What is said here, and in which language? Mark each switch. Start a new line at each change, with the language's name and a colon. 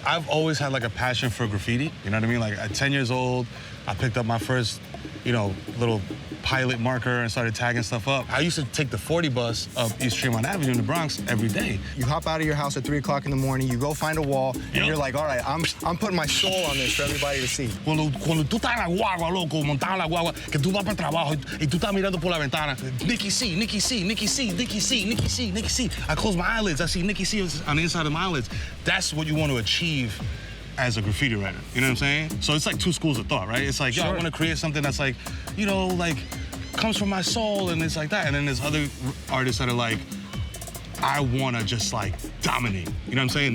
English: I've always had like a passion for graffiti. You know what I mean? Like at 10 years old, I picked up my first, you know, little pilot marker and started tagging stuff up. I used to take the 40 bus up East Tremont Avenue in the Bronx every day. You hop out of your house at 3 o'clock in the morning, you go find a wall, and you're like, all right, I'm putting my soul on this for everybody to see.
Spanish: Cuando tú estás en la guagua, loco, montado en la guagua, que tú vas para el trabajo y tú estás mirando por la ventana, Nicky C, Nicky C, Nicky C, Nicky C, Nicky C, Nicky C.
English: I close my eyelids, I see Nicky C on the inside of my eyelids. That's what you want to achieve as a graffiti writer, you know what I'm saying? So it's like two schools of thought, right? It's like, yo, I want to create something that's like, you know, like, comes from my soul, and it's like that. And then there's other artists that are like, I want to just like dominate. You know what I'm saying?